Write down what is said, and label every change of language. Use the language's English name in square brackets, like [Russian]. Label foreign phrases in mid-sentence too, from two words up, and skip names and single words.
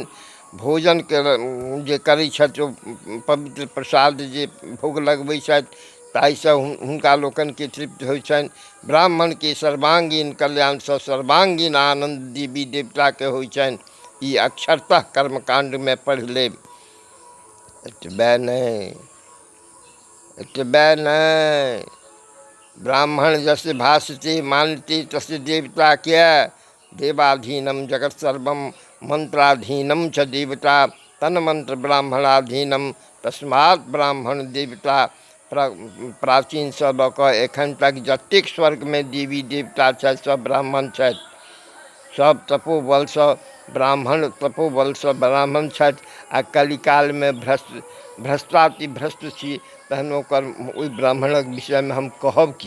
[Maithili] भोजन के जे करै छथि, ओ पवित्र प्रसाद जे भोग लगबै छथि, ताहिसँ हुनका लोकनिके तृप्त होइ छनि। ब्राह्मणके सर्वांगीण कल्याणसँ सर्वांगीण आनन्द देवी देवताके होइ छनि। ई अक्षरतः कर्मकांड में पढ़ि लेब। एतबे नहीं, [Sanskrit] ब्राह्मण जस भाषते मानते तस् देवता क्या, देवाधीनम जगत सर्वम मंत्राधीनम च देवता, तन मंत्र ब्राह्मणाधीनम तस्मात् ब्राह्मण देवता। [Maithili] प्राचीन से लऽ कऽ एखन तक जतेक स्वर्ग में देवी देवता छथि, सब ब्राह्मण छथि। सब तपोबल से ब्राह्मण छथि। आ कलिकाल में भ्रष्टाति भ्रष्ट छी, तहन ओकर ओहि ब्राह्मणक विषय में हम कहब की।